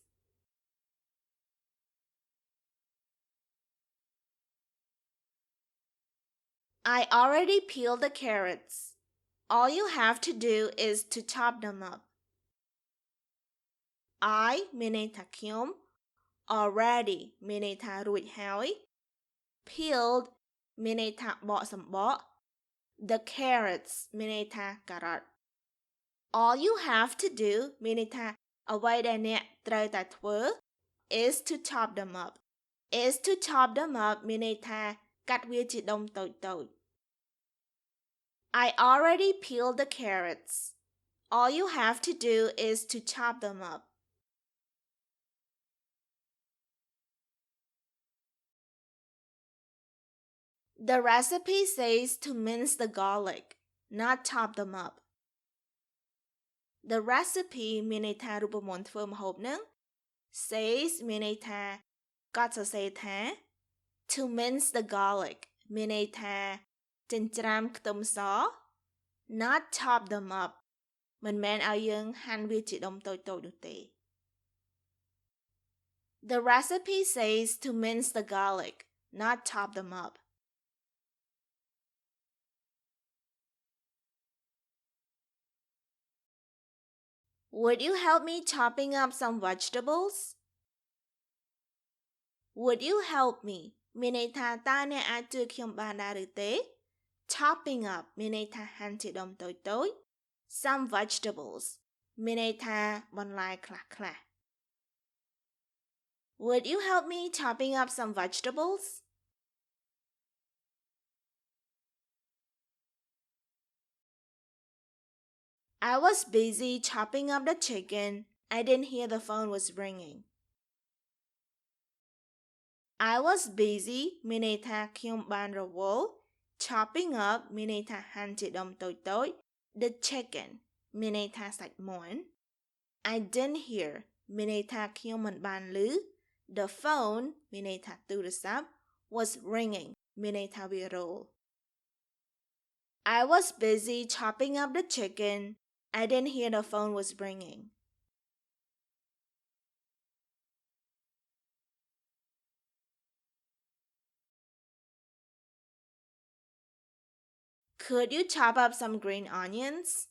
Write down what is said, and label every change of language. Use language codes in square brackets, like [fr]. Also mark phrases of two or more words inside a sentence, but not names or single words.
[en] I already peeled the carrots. All you have to do is to chop them up. I [km] មានន័យថាខ្ញុំ [en] already [km] មានន័យថារួចហើយ [en] peeled [km] មានន័យថាបកសម្បក [en] the carrots [km] មានន័យថាការ៉ុត [en] All you have to do [km] មានន័យថាអ្វីដែលអ្នកត្រូវតែធ្វើ [en] is to chop them up. Is to chop them up [km] មានន័យថាកាត់វាជាដុំតូចៗ [en] I already peeled the carrots. All you have to do is to chop them up. The recipe says to mince the garlic, not chop them up. The recipe [km] មានន័យថារូបមន្តធ្វើម្ហូបនឹង [en] says [km] មានន័យថាកត់សរសេរថា [en] to mince the garlic [km] មានន័យថាចិញ្ច្រាំខ្ទឹមស [en] not chop them up [km] មិនមែនឲ្យយើងហាន់វាជាដុំតូចៗនោះទេ [en] The recipe says to mince the garlic, not chop them up. Would you help me chopping up some vegetables? Would you help me [km] មានន័យថាតើអ្នកអាចជួយខ្ញុំបានដែរឬទេ [en] chopping up [km] មានន័យថាហាន់ជាដុំតូចៗ [en] some vegetables [km] មានន័យថាបន្លែខ្លះៗ [en] Would you help me chopping up some vegetables? I was busy chopping up the chicken. I didn't hear the phone was ringing. I was busy [km] មានន័យថាខ្ញុំបានរវល់ [en] chopping up [km] មានន័យថាហាន់ជាដុំតូចៗ [en] the chicken [km] មានន័យថាសាច់មាន់ [en] I didn't hear [km] មានន័យថាខ្ញុំមិនបានឮ [en] The phone [km] មានន័យថាទូរស័ព្ទ [en] was ringing [km] មានន័យថាវារោល [en] I was busy chopping up the chicken. I didn't hear the phone was ringing. Could you chop up some green onions?